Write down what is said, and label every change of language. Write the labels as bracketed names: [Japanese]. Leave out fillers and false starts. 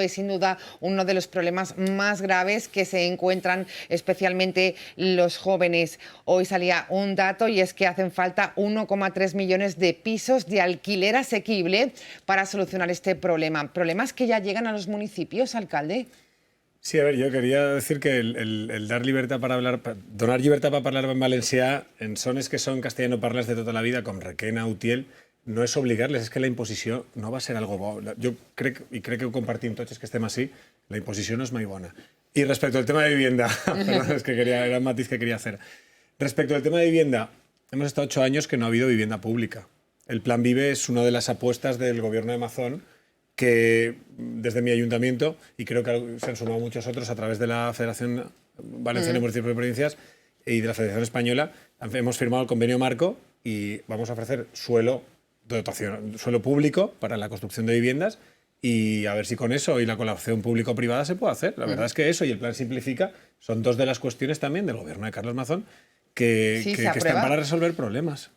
[Spanish] Es sin duda uno de los problemas más graves que se encuentran especialmente los jóvenes. Hoy salía un dato y es que hacen falta 1,3 millones de pisos de alquiler asequible para solucionar este problema. ¿Problemas que ya llegan a los municipios, alcalde? Sí, a ver, yo quería decir que el dar libertad para hablar, [Catalan] donar llibertat para parlar en valencià en zones que són castellano parlants de tota la vida, com Requena, Utiel, no és obligar-les, és que la imposició no va ser algo bo. Jo crec, i crec que ho compartim tots els que estem així, la imposició no és mai bona. [Spanish] Y respecto al tema de vivienda, perdón, es que era un matiz que quería hacer. Respecto al tema de vivienda, hemos estado 8 años que no ha habido vivienda pública. El Plan Vive es una de las apuestas del gobierno de Mazón, que desde mi ayuntamiento, y creo que se han sumado muchos otros a través de la Federación Valenciana de Municipios y Provincias y de la Federación Española, hemos firmado el convenio marco y vamos a ofrecer suelo público para la construcción de viviendas, y a ver si con eso y la colaboración público-privada se puede hacer. La verdad es que eso y el plan Simplifica son dos de las cuestiones también del gobierno de Carlos Mazón que están para resolver problemas.